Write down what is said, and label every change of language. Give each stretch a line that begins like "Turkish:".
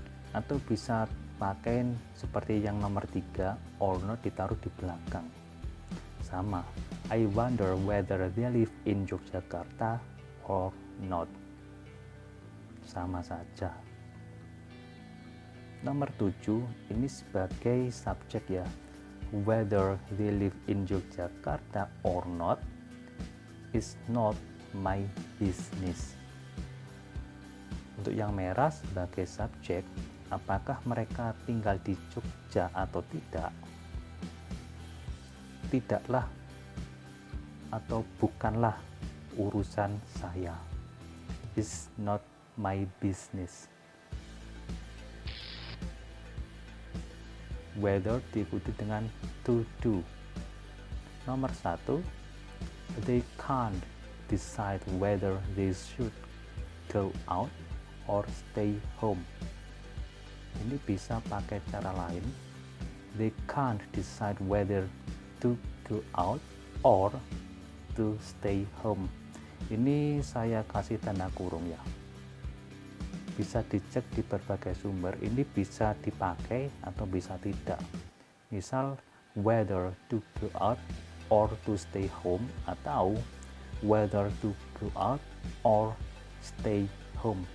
Indonesian: Atau bisa pakai seperti yang nomor 3,
English: or not
Indonesian: ditaruh di belakang. Sama,
English: I wonder whether they live in Yogyakarta or not.
Indonesian: Sama saja. Nomor 7, ini sebagai subjek ya.
English: Whether they live in Yogyakarta or not is not my business.
Indonesian: Untuk yang merah sebagai subjek, apakah mereka tinggal di Jogja atau tidak? Tidaklah atau bukanlah urusan saya.
English: is not my business.
Indonesian: Whether diikuti dengan to do. Nomor 1,
English: they can't decide whether they should go out or stay home.
Indonesian: Ini bisa pakai cara lain.
English: They can't decide whether to go out or to stay home.
Indonesian: Ini saya kasih tanda kurung ya. Bisa dicek di berbagai sumber, ini bisa dipakai atau bisa tidak. Misal
English: whether to go out or to stay home,
Indonesian: atau
English: whether to go out or stay home.